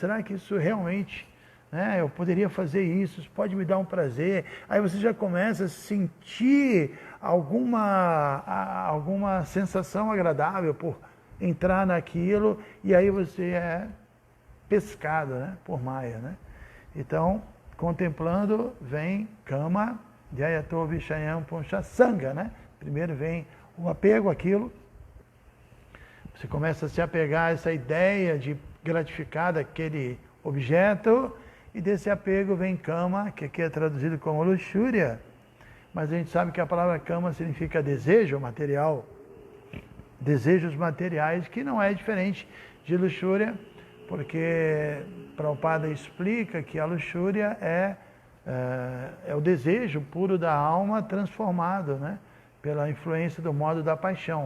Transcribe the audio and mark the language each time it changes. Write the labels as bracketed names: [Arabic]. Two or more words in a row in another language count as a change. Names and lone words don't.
[Portuguese] Será que isso realmente, né, eu poderia fazer isso pode me dar um prazer? Aí você já começa a sentir alguma sensação agradável por entrar naquilo, e aí você é pescado, né, por Maya, né? Então, contemplando, vem kama, [Sanskrit] dhyato vishayam punsha sanga, [Portuguese] né? Primeiro vem o apego àquilo, você começa a se apegar a essa ideia de gratificar daquele objeto, e desse apego vem kama, que aqui é traduzido como luxúria, mas a gente sabe que a palavra kama significa desejo material, desejos materiais, que não é diferente de luxúria, porque Prabhupada explica que a luxúria é o desejo puro da alma transformado, né, pela influência do modo da paixão.